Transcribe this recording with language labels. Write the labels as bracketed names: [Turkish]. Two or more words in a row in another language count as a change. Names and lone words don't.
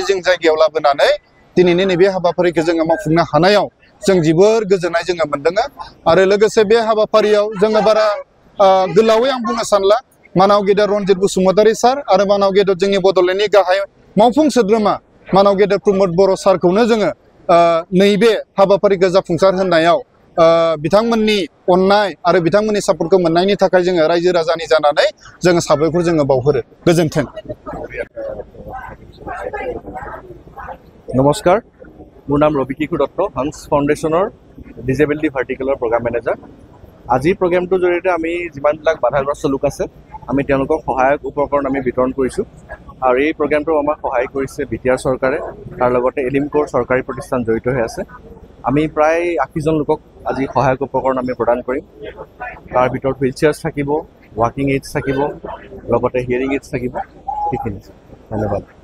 [Bodo] जों जायगायाव लाबोनानै दिनैनि नैबे हाबाफारिखौ जोङो मावफुंनो हानायाव जों जोबोर गोजोननाय जोङो मोनदों आरो लोगोसे बे हाबाफारियाव जोङो बारा गोलावै आं बुंनो सानला मानाव गेदेर रनजित बसुमतारी सार आरो मानाव गेदेर जोंनि बड'लेण्डनि गाहाय मावफुं सोद्रोमा मानाव गेदेर प्रमद बर' सारखौनो जोङो नैबे हाबाफारिखौ जाफुंसार होनायाव बिथांमोननि अननाय आरो बिथांमोननि सापर्टखौ मोननायनि थाखाय जोङो रायजो राजानि जानानै जोङो साबायखर जोङो बावहरो गोजोन्थों [Assamese] নমস্কাৰ মোৰ নাম ৰবি কিশোৰ দত্ত হাঁচ ফাউণ্ডেশনৰ [English] disability verticalৰ program manager [Assamese] আজিৰ প্ৰগ্ৰামটোৰ জৰিয়তে আমি যিমানবিলাক বাধাগ্ৰস্ত লোক আছে আমি তেওঁলোকক সহায়ক উপকৰণ আমি বিতৰণ কৰিছোঁ আৰু এই প্ৰগ্ৰামটো আমাক সহায় কৰিছে বিটিআৰ চৰকাৰে তাৰ লগতে এলিমকোৰ চৰকাৰী প্ৰতিষ্ঠান জড়িত হৈ আছে আমি প্ৰায় 80জন লোকক আজি সহায়ক উপকৰণ আমি প্ৰদান কৰিম তাৰ ভিতৰত [English] wheel chairs [Assamese] থাকিব [English] walking aids [Assamese] থাকিব লগতে [English] hearing aids [Assamese] থাকিব সেইখিনি ধন্যবাদ